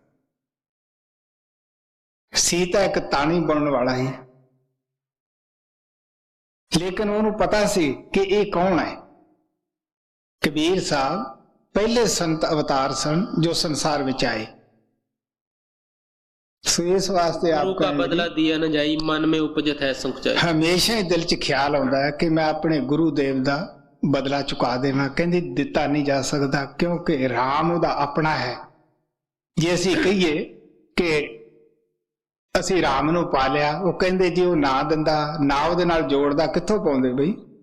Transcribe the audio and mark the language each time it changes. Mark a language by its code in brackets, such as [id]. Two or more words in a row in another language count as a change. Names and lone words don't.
[pa] ਸੀਤਾ ਇੱਕ ਤਾਣੀ ਬਣਨ ਵਾਲਾ ਸੀ, ਲੇਕਿਨ ਉਹਨੂੰ ਪਤਾ ਸੀ ਕਿ ਇਹ ਕੌਣ ਹੈ। ਕਬੀਰ ਸਾਹਿਬ ਪਹਿਲੇ ਸੰਤ ਅਵਤਾਰ ਸਨ ਜੋ ਸੰਸਾਰ ਵਿੱਚ ਆਏ। ਸੋ ਇਸ ਵਾਸਤੇ ਆਪ [hi] का बदला दिया न जाई, मन में उपजत है संकोचाई। [pa] ਹਮੇਸ਼ਾ ਹੀ ਦਿਲ 'ਚ ਖਿਆਲ ਆਉਂਦਾ ਹੈ ਕਿ ਮੈਂ ਆਪਣੇ ਗੁਰੂ ਦੇਵ ਦਾ ਬਦਲਾ ਚੁਕਾ ਦੇਵਾਂ। ਕਹਿੰਦੀ ਦਿੱਤਾ ਨਹੀਂ ਜਾ ਸਕਦਾ, ਕਿਉਂਕਿ ਰਾਮ ਉਹਦਾ ਆਪਣਾ ਹੈ। ਜੇ ਅਸੀਂ ਕਹੀਏ ਕਿ ਅਸੀਂ ਰਾਮ ਨੂੰ ਪਾ ਲਿਆ, ਉਹ ਕਹਿੰਦੇ ਜੀ ਉਹ ਨਾ ਦਿੰਦਾ, ਨਾ ਉਹਦੇ ਨਾਲ ਜੋੜਦਾ, ਕਿੱਥੋਂ ਪਾਉਂਦੇ ਬਈ?